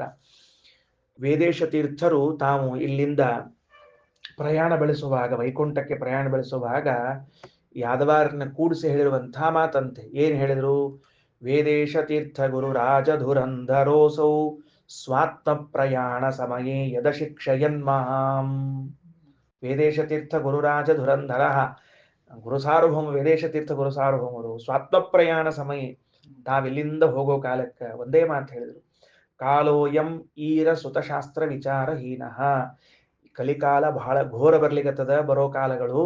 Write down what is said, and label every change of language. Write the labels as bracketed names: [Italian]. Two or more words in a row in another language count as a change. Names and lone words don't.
[Kannada] ವೇದೇಶ ತೀರ್ಥರು ತಾವು ಇಲ್ಲಿಂದ ಪ್ರಯಾಣ ಬೆಳೆಸುವಾಗ, ವೈಕುಂಠಕ್ಕೆ ಪ್ರಯಾಣ ಬೆಳೆಸುವಾಗ ಯಾದವಾರನ್ನ ಕೂಡಿಸಿ ಹೇಳಿರುವಂತಹ ಮಾತಂತೆ. ಏನ್ ಹೇಳಿದ್ರು, [Sanskrit] ವೇದೇಶ ತೀರ್ಥ ಗುರು ರಾಜ ಧುರಂಧರೋಸೌ ಸ್ವಾತ್ಮ ಪ್ರಯಾಣ ಸಮಯೇ ಯದ ಶಿಕ್ಷಯನ್ ಮಾಂ. [Kannada] ವೇದೇಶ ತೀರ್ಥ ಗುರುರಾಜ ಧುರಂಧರ, ಗುರು ಸಾರ್ವಭೌಮ ವೇದೇಶ ತೀರ್ಥ ಗುರು ಸಾರ್ವಭೌಮರು [Sanskrit] ಸ್ವಾತ್ಮ ಪ್ರಯಾಣ ಸಮಯ, [Kannada] ತಾವಿಲ್ಲಿಂದ ಹೋಗೋ ಕಾಲಕ್ಕೆ ಒಂದೇ ಮಾತು ಹೇಳಿದ್ರು, [Sanskrit] ಕಾಲೋಯಂ ಈರ ಸುತಶಾಸ್ತ್ರ ವಿಚಾರಹೀನಃ. [Kannada] ಕಲಿಕಾಲ ಬಹಳ ಘೋರ ಬರ್ಲಿಕ್ಕತ್ತದ, ಬರೋ ಕಾಲಗಳು.